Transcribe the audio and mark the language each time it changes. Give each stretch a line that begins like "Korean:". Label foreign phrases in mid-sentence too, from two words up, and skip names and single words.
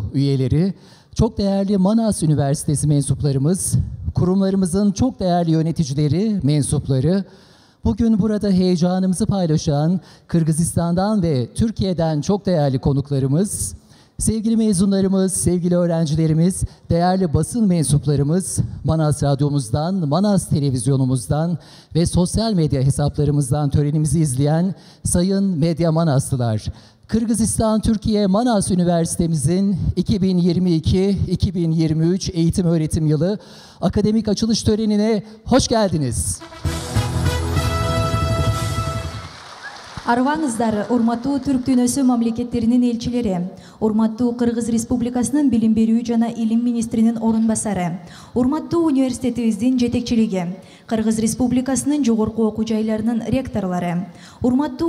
Turkish: üyeleri, çok değerli Manas Üniversitesi mensuplarımız, kurumlarımızın çok değerli yöneticileri, mensupları, bugün burada heyecanımızı paylaşan Kırgızistan'dan ve Türkiye'den çok değerli konuklarımız, sevgili mezunlarımız, sevgili öğrencilerimiz, değerli basın mensuplarımız, Manas Radyomuzdan, Manas Televizyonumuzdan ve sosyal medya hesaplarımızdan törenimizi izleyen sayın medya Manaslılar. Kırgızistan Türkiye Manas Üniversitemizin 2022-2023 eğitim öğretim yılı akademik açılış törenine hoş geldiniz.
Kyrgyz: Арваңыздар, урматтуу Түрк дүйнөсү мамлекеттеринин элчилери, урматтуу Кыргыз Республикасынын билим берүү жана илим министринин орун басары, урматтуу университетибиздин жетекчилиги, Кыргыз Республикасынын жогорку окуу жайларынын ректорлору, урматтуу